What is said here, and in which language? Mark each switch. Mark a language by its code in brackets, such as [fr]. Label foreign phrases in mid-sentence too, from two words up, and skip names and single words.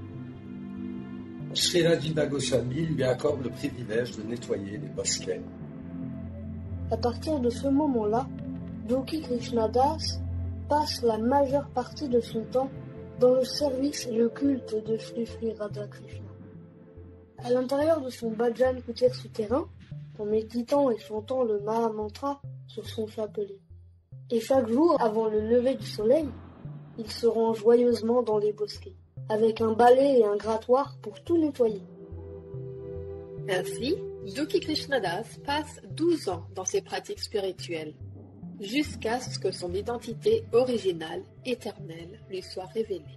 [fr] Srila Jiva Goswami lui accorde le privilège de nettoyer les bosquets. À partir de ce moment-là, Dukhi Krishnadas passe la majeure partie de son temps dans le service et le culte de Sri Sri Radhakrishna. À l'intérieur de son [sa] bhajan kutir [fr] souterrain, en méditant et chantant le Maha-mantra sur son chapelet. Et chaque jour, avant le lever du soleil, il se rend joyeusement dans les bosquets, avec un balai et un grattoir pour tout nettoyer. Ainsi, Dukhi Krishnadas passe 12 ans dans ses pratiques spirituelles, jusqu'à ce que son identité originale, éternelle, lui soit révélée.